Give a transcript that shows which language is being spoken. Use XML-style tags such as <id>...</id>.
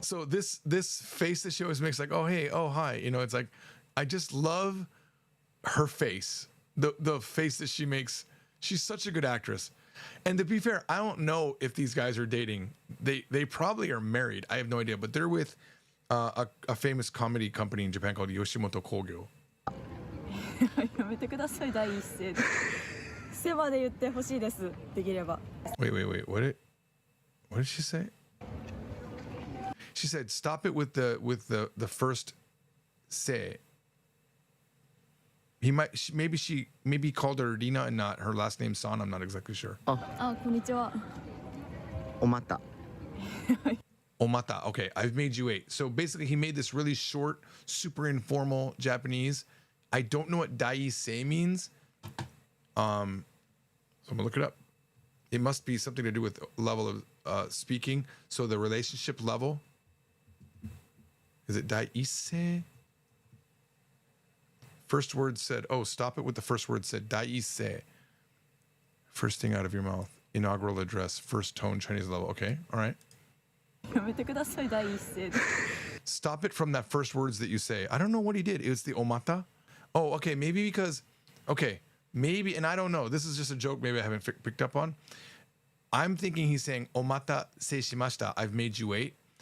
<en>So this face that she always makes, like, oh hey, oh hi, you know, it's like I just love her face, the face that she makes. She's such a good actress. And to be fair, I don't know if these guys are dating. They probably are married. I have no idea, but they're with a famous comedy company in Japan called Yoshimoto Kogyo.</en> <ja>やめてください、第一声で。セバで言ってほしいです、できれば。</ja> <en>Wait. What did she say? She said, "Stop it with the first say." Maybe he called her Rina and not her last name San. I'm not exactly sure.</en> <ja>あ、こんにちは。おまた。</ja> <en>Omata. Okay, I've made you wait. So basically, he made this really short, super informal Japanese. I don't know what daisei means. So I'm gonna look it up. It must be something to do with level of speaking. So the relationship level. Is it daisei? First word said, oh, stop it with the first word said daisei. First thing out of your mouth. Inaugural address, first tone, Chinese level. Okay, all right.</en> <ja>やめてください、第一声で。</ja> <en>Stop it from that first words that you say. I don't know what he did. It was the omata. Oh, okay. Maybe because, okay, maybe, and I don't know. This is just a joke. Maybe I haven't picked up on. I'm thinking he's saying omata se shimashita. I've made you wait.</en>